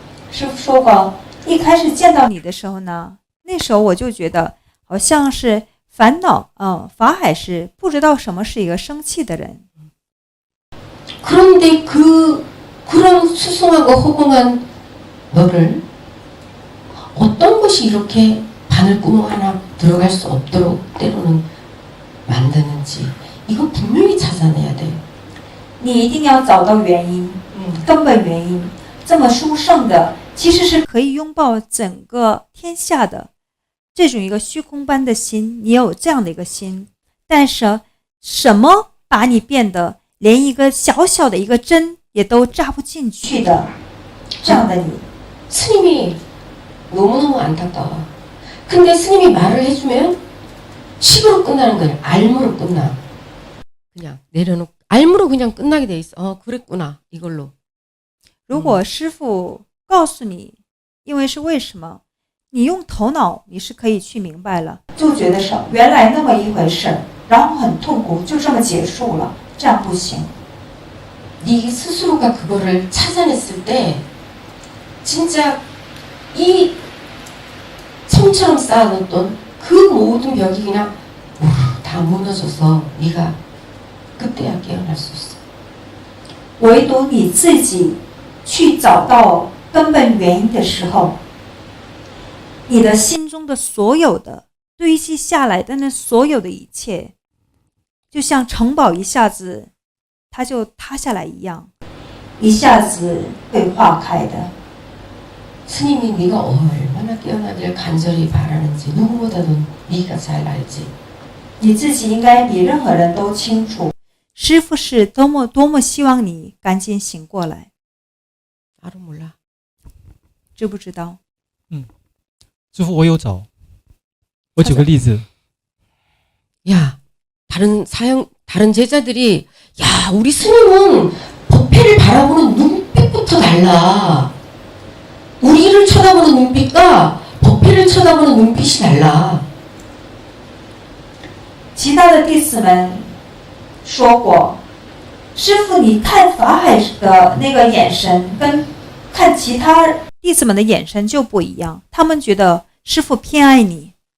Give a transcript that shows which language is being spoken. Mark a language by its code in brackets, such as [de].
[zh] 师父说过，一开始见到你的时候呢，那时候我就觉得好像是烦恼法海是不知道什么是一个生气的人。 [ko] 그런데 그런 수승하고 허공한 너를 어떤 것이 이렇게 바늘구멍 하나 들어갈 수 없도록 때로는 만드는지 이거 분명히 찾아내야 돼. [zh] 你一定要找到原因，根本原因。这么殊胜的，其实是可以拥抱整个天下的这种一个虚空般的心。你有这样的一个心，但是什么把你变得连一个小小的一个针也都扎不进去的这样的你？ [ko] 스님이 너무너무 안타까워. 근데 스님이 말을 해주면 식으로 끝나는 거야. 알무로 끝나. 그냥 내려놓고 알무로 그냥 끝나게 돼 있어. 그랬구나 이걸로. [zh] 如果师父告诉你，因为是为什么，你用头脑你是可以去明白了，就觉得是原来那么一回事，然后很痛苦，就这么结束了，这样不行。 [ko] 네 스스로가 그거를 찾아냈을 때 진짜 이 성처럼 쌓아놓던 그 모든 벽이 그냥 다 무너져서 네가 그때야 깨어날 수 있어. [zh] 唯独你自己去找到根本原因的时候，你的心中的所有的堆积下来的那所有的一切，就像城堡一下子它就塌下来一样，一下子会化开的。 [ko] 스님이 네가 얼마나 깨어나기를 간절히 바라는지 누구보다도 네가 잘 알지. [zh] 你自己应该比任何人都清楚，师父是多么希望你赶紧醒过来。 [ko] 알아 몰라. [zh] 知不知道？师父，我有找。我举个例子， [ko] 야, 다른 제자들이 야, 우리 스님은 법회를 바라보는 눈빛부터 달라. 우리를 쳐다보는 눈빛과 법회를 쳐다보는 눈빛이 달라. [zh] 其他的弟子们说过，师父，你看法海的那个眼神跟看其他弟子们的眼神就不一样，他们觉得师父偏爱你。